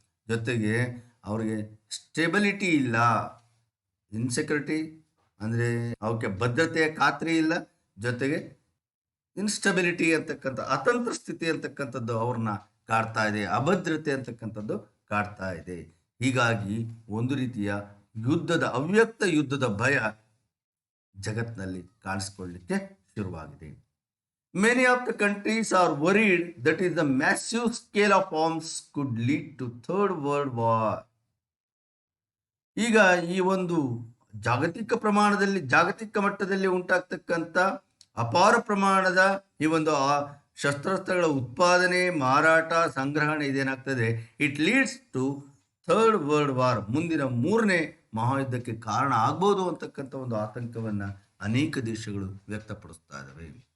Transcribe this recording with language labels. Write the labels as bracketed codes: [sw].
[kn] ಜೊತೆಗೆ ಅವರಿಗೆ ಸ್ಟೆಬಿಲಿಟಿ ಇಲ್ಲ, ಇನ್ಸೆಕ್ಯೂರಿಟಿ ಅಂದರೆ ಅವಕ್ಕೆ ಭದ್ರತೆಯ ಖಾತ್ರಿ ಇಲ್ಲ, ಜೊತೆಗೆ ಇನ್ಸ್ಟೆಬಿಲಿಟಿ ಅಂತಕ್ಕಂಥ ಅತಂತ್ರ ಸ್ಥಿತಿ ಅಂತಕ್ಕಂಥದ್ದು ಅವ್ರನ್ನ ಕಾಡ್ತಾ ಇದೆ, ಅಭದ್ರತೆ ಅಂತಕ್ಕಂಥದ್ದು ಕಾಡ್ತಾ ಇದೆ. ಹೀಗಾಗಿ ಒಂದು ರೀತಿಯ ಅವ್ಯಕ್ತ ಯುದ್ಧದ ಭಯ ಜಗತ್ತಿನಲ್ಲಿ ಕಾಣಿಸ್ಕೊಳ್ಳಿಕ್ಕೆ ಶುರುವಾಗಿದೆ. [en] Many of the countries are worried that is the massive scale of arms could lead to Third World War. [kn] ಈಗ ಈ ಒಂದು ಜಾಗತಿಕ ಮಟ್ಟದಲ್ಲಿ ಉಂಟಾಗ್ತಕ್ಕಂಥ ಅಪಾರ ಪ್ರಮಾಣದ ಈ ಒಂದು ಶಸ್ತ್ರಾಸ್ತ್ರಗಳ ಉತ್ಪಾದನೆ, ಮಾರಾಟ, ಸಂಗ್ರಹಣೆ ಇದೇನಾಗ್ತದೆ? [en] it leads to third world war, [kn] ಮುಂದಿನ 3ನೇ ಮಹಾಯುದ್ಧಕ್ಕೆ ಕಾರಣ ಆಗ್ಬೋದು ಅಂತಕ್ಕಂಥ ಒಂದು ಆತಂಕವನ್ನು ಅನೇಕ ದೇಶಗಳು ವ್ಯಕ್ತಪಡಿಸ್ತಾ ಇದ್ದಾವೆ.